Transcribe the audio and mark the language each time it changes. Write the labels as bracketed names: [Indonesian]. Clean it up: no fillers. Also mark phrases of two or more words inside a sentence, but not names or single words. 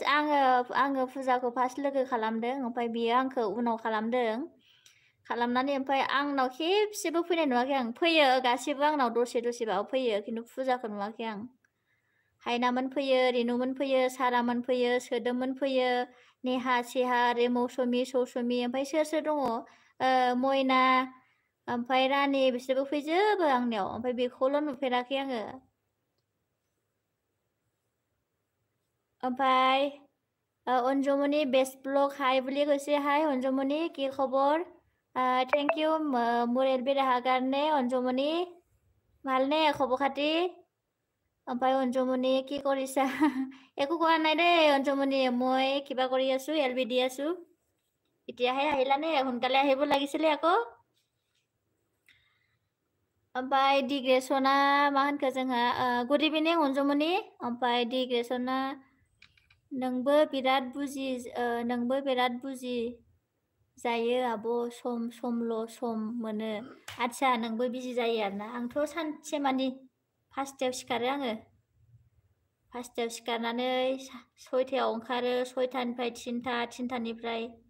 [Bodo] आङो फुजाखौ फार्स्ट लोगो खालामदों ओमफ्राय बियो आंखौ उनाव खालामदों खालामनानै ओमफ्राय आंनाव खेबसेबो फैनाय नुवाखै आं फैयो गासिबो आंनाव दसे दसेबाबो फैयो खिन्थु फुजाखौ नुवाखै आं हायनामोन फैयो रेनुमोन फैयो सारामोन फैयो सोदोममोन फैयो नेहा सेहा आरो मौसुमि सौसुमि ओमफ्राय सोर दङ मयना ओमफ्राय रानि बिसोरबो फैजोबो आंनियाव ओमफ्राय बेखौल' नुफेराखै आङो [Assamese] ओमफ्राय অঞ্জুমণি বেষ্ট ব্লগ হাই বুলি কৈছে হাই অঞ্জুমণি কি খবৰ [English] thank you [Assamese] মোৰ এলবিত অহাৰ কাৰণে অঞ্জুমণি ভালনে খবৰ খাতি ओमफ्राय অঞ্জুমণি কি কৰিছা একো কোৱা নাই দেই অঞ্জুমণি মই কিবা কৰি আছো এলবি দি আছো এতিয়াহে আহিলানে সোনকালে আহিব লাগিছিলে আকৌ [Bodo] ओमफ्राय डिग्रेसना मा होनखो जोंहा [English] good evening [Bodo] अनजुमनि ओमफ्राय डिग्रेसना नोंबो बिराद बुजि जायो आब' समल' सम मोनो आदसा नोंबो बिजि जायो आरोना आंथ' सानसे मानि फासथायाव सिखारो आङो फासथायाव सिखारनानै 6थायाव ओंखारो 6थानिफ्राय 3थानिफ्राय